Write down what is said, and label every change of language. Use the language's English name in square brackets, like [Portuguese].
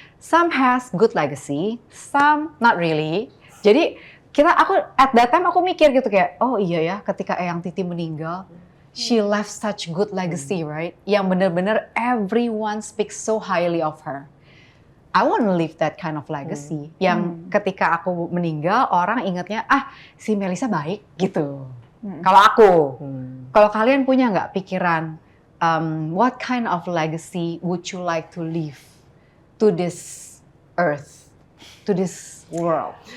[English] Some has good legacy, some not really. [Indonesian] Jadi aku [English] at that time [Indonesian] aku mikir gitu kayak, oh iya ya, ketika Eyang Titi meninggal, [English] she left such good legacy, right? [Indonesian] Yang bener-bener [English] everyone speaks so highly of her. I want to leave that kind of legacy. [Indonesian] Yang ketika aku meninggal, orang ingatnya, si Melissa baik gitu. Kalau aku, kalau kalian punya nggak pikiran, [English] what kind of legacy would you like to leave to this earth, to this world?